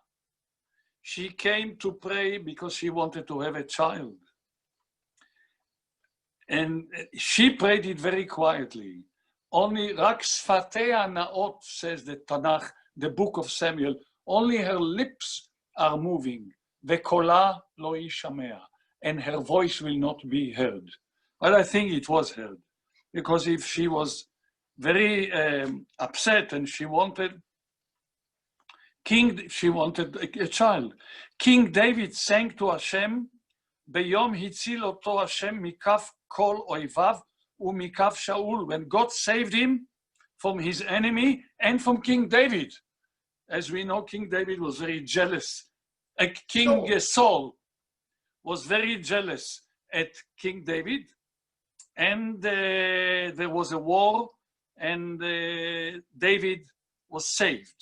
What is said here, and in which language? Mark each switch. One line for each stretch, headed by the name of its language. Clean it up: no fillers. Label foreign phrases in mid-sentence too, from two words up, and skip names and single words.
English: She came to pray because she wanted to have a child. And she prayed it very quietly. Only
Hebrew: רק שפתיה נעות,
English: says the Tanakh, the book of Samuel, only her lips are moving.
Hebrew: וקולה לא ישמע,
English: and her voice will not be heard. But I think it was heard, because if she was very upset and she wanted a child. King David sang to Hashem,
Hebrew: ביום הציל אותו השם מכף כל אויביו ומכף שאול,
English: when God saved him from his enemy and from King David. As we know, King David was very jealous. King Saul was very jealous at King David, and there was a war, and David was saved.